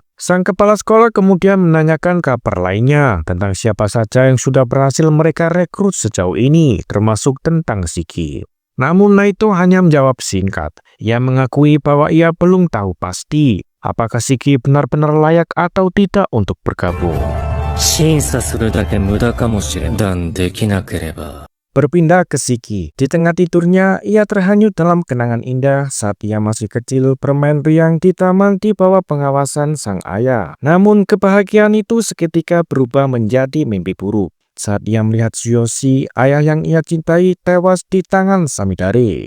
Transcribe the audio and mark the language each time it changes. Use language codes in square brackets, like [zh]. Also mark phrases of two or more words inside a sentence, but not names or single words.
[id] Sang kepala sekolah kemudian menanyakan kabar lainnya tentang siapa saja yang sudah berhasil mereka rekrut sejauh ini, termasuk tentang Shiki. Namun Naito hanya menjawab singkat. Ia mengakui bahwa ia belum tahu pasti apakah Shiki benar-benar layak atau tidak untuk bergabung. [ja] 審査するだけ無駄かもしれん。断できなければ。 [id] Berpindah ke Shiki. Di tengah tidurnya, ia terhanyut dalam kenangan indah saat ia masih kecil bermain riang di taman di bawah pengawasan sang ayah. Namun kebahagiaan itu seketika berubah menjadi mimpi buruk saat ia melihat Tsuyoshi, ayah yang ia cintai, tewas di tangan Samidare.